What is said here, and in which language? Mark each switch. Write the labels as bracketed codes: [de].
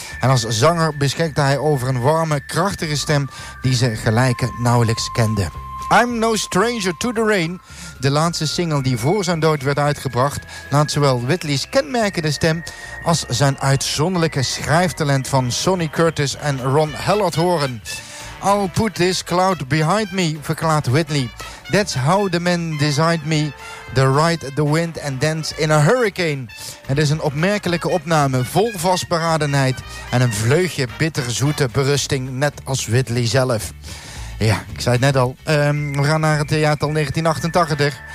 [nl] En als zanger beschikte hij over een warme, krachtige stem die ze gelijken nauwelijks kende. I'm No Stranger to the Rain, de laatste single die voor zijn dood werd uitgebracht, laat zowel Whitley's kenmerkende stem als zijn uitzonderlijke schrijftalent van Sonny Curtis en Ron Hellert horen. [en] I'll put this cloud behind me, [nl] verklaart Whitley. [en] That's how the men designed me, to ride the wind and dance in a hurricane. [nl] Het is een opmerkelijke opname, vol vastberadenheid en een vleugje bitterzoete berusting, net als Whitley zelf. Ja, ik zei het net al. We gaan naar het jaartal 1988.